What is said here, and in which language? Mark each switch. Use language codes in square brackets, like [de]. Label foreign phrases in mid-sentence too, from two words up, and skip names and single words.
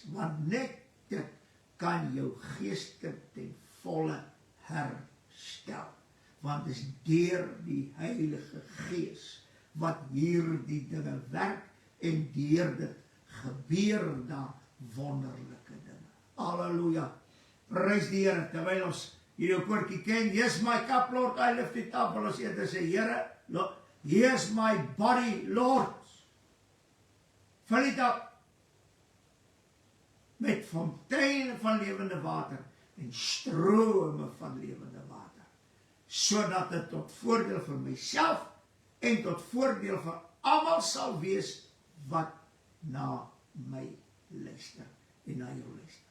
[af] Want net dit kan jou geestelike ten volle herstel. Want dit is deur die Heilige Gees wat hierdie dinge werk, en deur dit gebeur daar wonderlike dinge. Halleluja. Prys die Here, terwyl ons hierdie koortjie ken, [en] here's my cup, Lord, I lift it up, [af] ons eerder sê, Here, [en] here's my body, Lord. [af] Vul dit op met fonteine van lewende water en strome van lewende water, sodat dit tot voordeel vir myself en tot voordeel vir almal sal wees wat na my luister en na jou luister.